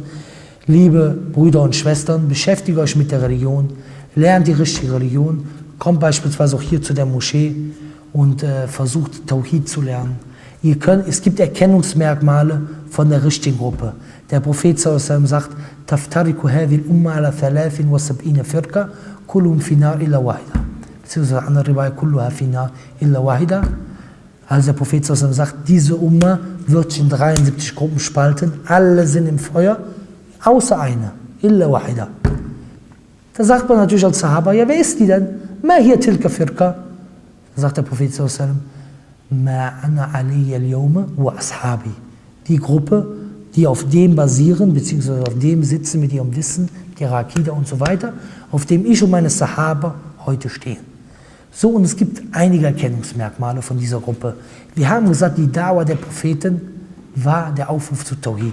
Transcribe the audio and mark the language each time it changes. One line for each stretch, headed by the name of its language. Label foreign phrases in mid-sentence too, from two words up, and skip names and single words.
German: Liebe Brüder und Schwestern, beschäftigt euch mit der Religion, lernt die richtige Religion, kommt beispielsweise auch hier zu der Moschee und versucht Tauhid zu lernen. Es gibt Erkennungsmerkmale von der richtigen Gruppe. Der Prophet sallallahu sagt,
Arabic: تفترق هذه الأمة على 73 فرقة كلهم في النار إلا واحدة.
German: Beziehungsweise andere Riwaya,
Arabic: كلها في النار إلا واحدة.
German: Also der Prophet sallallahu sagt, diese Umma wird sich in 73 Gruppen spalten, alle sind im Feuer, außer eine,
Arabic: إلا واحدة.
German: Da sagt man natürlich als Sahaba, ja, wer ist die denn?
Arabic: ما هي تلك الفرقة.
German: Da sagt der Prophet
Arabic: صلى الله ما أنا عليه اليوم وأصحابي.
German: Die Gruppe, die auf dem basieren, beziehungsweise auf dem sitzen mit ihrem Wissen, mit ihrer Akida und so weiter, auf dem ich und meine Sahaba heute stehen. So, und es gibt einige Erkennungsmerkmale von dieser Gruppe. Wir haben gesagt, die Dawa der Propheten war der Aufruf zu Tawhid.